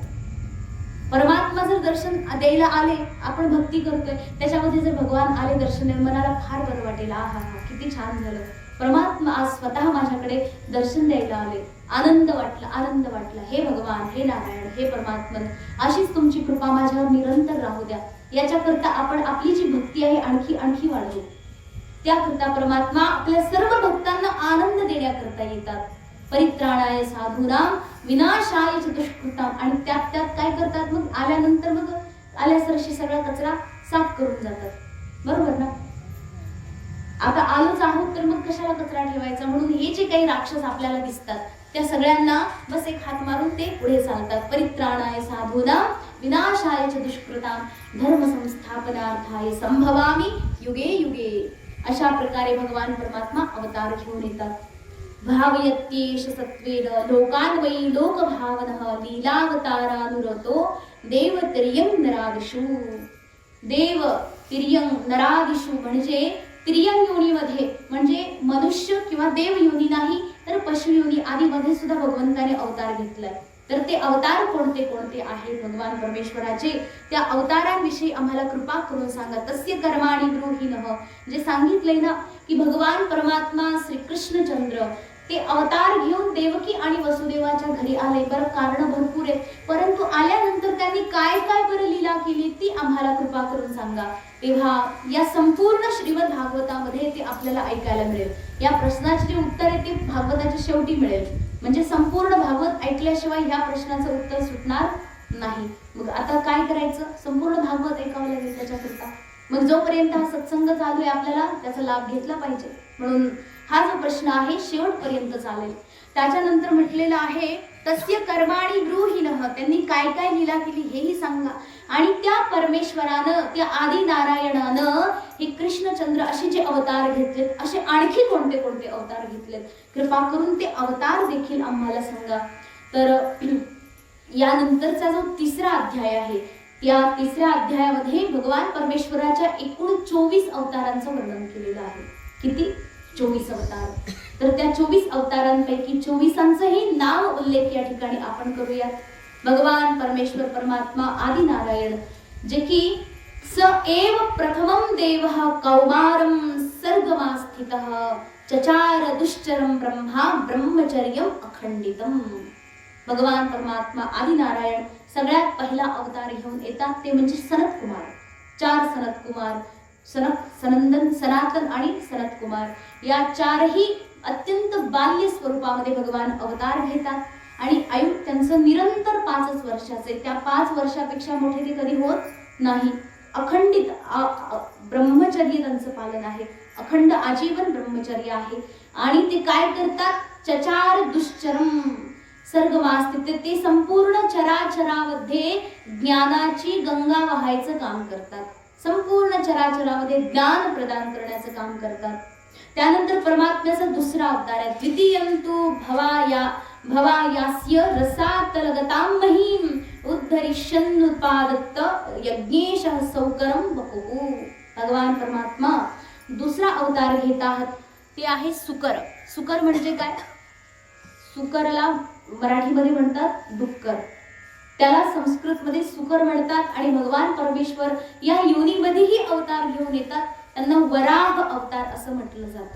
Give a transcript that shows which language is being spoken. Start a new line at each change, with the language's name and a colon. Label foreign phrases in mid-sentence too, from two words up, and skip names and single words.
Marathi: परमात्मा जर दर्शन द्यायला आले, आपण भक्ती करतोय त्याच्यामध्ये जर भगवान आले दर्शन, मनाला फार बरं वाटेल, हा हा हा किती छान झालं, परमात्मा आज स्वतः माझ्याकडे दर्शन द्यायला आले, आनंद वाटला, आनंद वाटला. हे भगवान, हे नारायण, हे परमात्मा, अशीच तुमची कृपा माझ्यावर निरंतर राहू द्या. याच्याकरता आपण आपली जी भक्ती आहे आणखी आणखी वाढवू. त्याकरता परमात्मा आपल्या सर्व भक्तांना आनंद देण्याकरता येतात.
Sanskrit: परित्राणाय साधूनां विनाशाय च दुष्कृतां.
Marathi: आणि त्यात काय करतात, मग आल्यानंतर मग आल्यासरशी सगळा कचरा साफ करून जातात. बरोबर ना? आता आलोच आहोत तर मग कशाला कचरा ठेवायचा, म्हणून हे जे काही राक्षस आपल्याला दिसतात त्या सगळ्यांना बस एक हात मारून ते पुढे चालतात.
Sanskrit: परित्राणाय साधूनां विनाशाय च दुष्कृतां धर्म संस्थापनार्थाय संभवामि युगे युगे.
Marathi: अशा प्रकारे भगवान परमात्मा अवतार घेऊन येतात.
Sanskrit: भावयत्येष सत्वेन लोकान् वै लोकभावनः लीलावतारानुरतो देव तिर्यं नरादिषु. देव तिर्यं नरादिषु
Marathi: म्हणजे तिर्यं योनीमध्ये, म्हणजे मनुष्य किंवा देव योनी नाही तर पशु योनी आदी मध्ये सुद्धा भगवंताने अवतार घेतलाय. तर ते अवतार कोणते कोणते आहेत भगवान परमेश्वराचे, त्या अवतारांविषयी आम्हाला कृपा करून सांगा.
Sanskrit: तस्य कर्माणि ब्रूहिणः,
Marathi: जे सांगितलंय ना की भगवान परमात्मा श्रीकृष्णचंद्र ते अवतार घेऊन देवकी आणि वसुदेवाच्या घरी आले. बरं कारण भरपूर आहेत, परंतु आल्यानंतर त्यांनी काय काय बरं लीला केली ती आम्हाला कृपा करून सांगा. तेव्हा या संपूर्ण श्रीमद भागवतामध्ये ते आपल्याला ऐकायला मिळेल. या प्रश्नाचे जे उत्तर आहे ते भागवताच्या शेवटी मिळेल. म्हणजे संपूर्ण भागवत ऐकल्याशिवाय ह्या प्रश्नाचं उत्तर सुटणार नाही. मग आता काय करायचं, संपूर्ण भागवत ऐकावं लागेल त्याच्याकरता. मग जोपर्यंत हा सत्संग चालू आहे आपल्याला त्याचा लाभ घेतला पाहिजे. म्हणून हा जो प्रश्न आहे शेवटपर्यंत चालेल. त्याच्यानंतर म्हटलेलं आहे
Sanskrit: तस्य कर्माणि ब्रूहिणः,
Marathi: त्यांनी काय काय लीला केली हेही सांगा. आणि त्या परमेश्वरानं, त्या आदि नारायणानं हे कृष्णचंद्र असे जे अवतार घेतलेत, असे आणखी कोणते कोणते अवतार घेतलेत, कृपा करून ते अवतार देखील आम्हाला सांगा. तर यानंतरचा जो तिसरा अध्याय आहे, या तिसऱ्या अध्यायामध्ये भगवान परमेश्वराच्या एकूण 24 अवतारांचं वर्णन केलेलं आहे. किती? 24 अवतार. तर त्या 24 अवतारांपैकी 24ांचंही नाव उल्लेख या ठिकाणी आपण करूयात. भगवान परमेश्वर परमात्मा आदि नारायण, जे की
Sanskrit: स एव प्रथमं देवः कौमारं सर्गमास्थितः चचार दुश्चरं ब्रह्मा ब्रह्मचर्यं अखंडितम्.
Marathi: भगवान परमात्मा आदि नारायण सगळ्यात पहिला अवतार घेऊन येतात, ते म्हणजे सनत कुमार. 4 सनत कुमार, सनक, सनंदन, सनातन आणि सनत कुमार, या 4ही अत्यंत बाल्य स्वरूपामध्ये भगवान अवतार घेतात. आणि आयु त्यांचं निरंतर 5 वर्षाचे, त्या 5 वर्षापेक्षा मोठे ते कधी होत नाही. अखंडित ब्रह्मचर्य त्यांचं पालन आहे, अखंड आजीवन ब्रह्मचर्य आहे. आणि ते काय करतात,
Sanskrit: चचार दुश्चरम सर्गमास्थित,
Marathi: ते संपूर्ण चराचरामध्ये ज्ञानाची गंगा वाहायचं काम करतात, संपूर्ण चराचरामध्ये ज्ञान प्रदान करण्याचं काम करतात. त्यानंतर परमात्म्याचा दुसरा अवतार आहे
Sanskrit: द्वितीयंतु भवायास्य रसातलगतां महीम उद्धरिष्यन्नुत्पादत्त यज्ञेशः सौकरं बपुः.
Marathi: भगवान परमात्मा दुसरा अवतार घेतात, ते आहे सुकर. सुकर म्हणजे काय? सुकरला मराठीमध्ये म्हणतात डुक्कर, त्याला संस्कृतमध्ये सुकर म्हणतात. आणि भगवान परमेश्वर या योनीमध्येही अवतार घेऊन येतात, त्यांना वराह अवतार असं म्हटलं जातं.